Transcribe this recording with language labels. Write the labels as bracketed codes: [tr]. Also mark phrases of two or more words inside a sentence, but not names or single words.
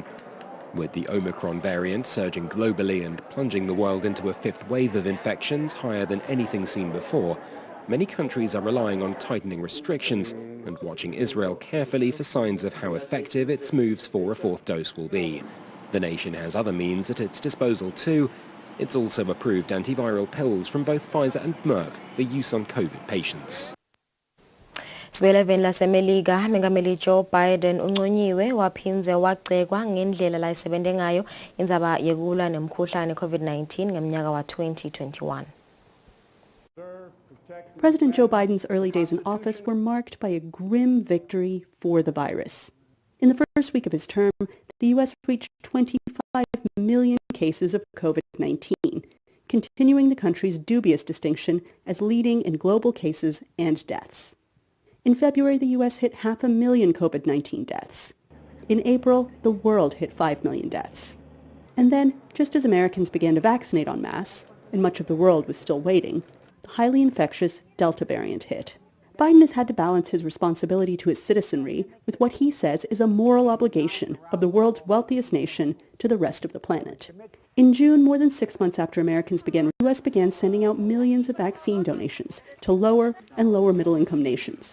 [en] With the Omicron variant surging globally and plunging the world into a 5th wave of infections higher than anything seen before, many countries are relying on tightening restrictions and watching Israel carefully for signs of how effective its moves for a 4th dose will be. The nation has other means at its disposal too. It's also approved antiviral pills from both Pfizer and Merck for use on COVID patients. [ss] Sibeleveni laseMelika mengameli Joe Biden unconyiwe waphinze wagcekwa ngendlela layisebente ngayo indzaba yekulwa nemkhuhlane COVID-19 ngemnyaka wa 2021. [en] President Joe Biden's early days in office were marked by a grim victory for the virus. In the first week of his term, the U.S. reached 25 million cases of COVID-19, continuing the country's dubious distinction as leading in global cases and deaths. In February, the U.S. hit 500,000 COVID-19 deaths. In April, the world hit 5 million deaths. And then, just as Americans began to vaccinate en masse, and much of the world was still waiting, the highly infectious Delta variant hit. Biden has had to balance his responsibility to his citizenry with what he says is a moral obligation of the world's wealthiest nation to the rest of the planet. In June, more than 6 months after Americans began, the U.S. began sending out millions of vaccine donations to lower and lower middle-income nations.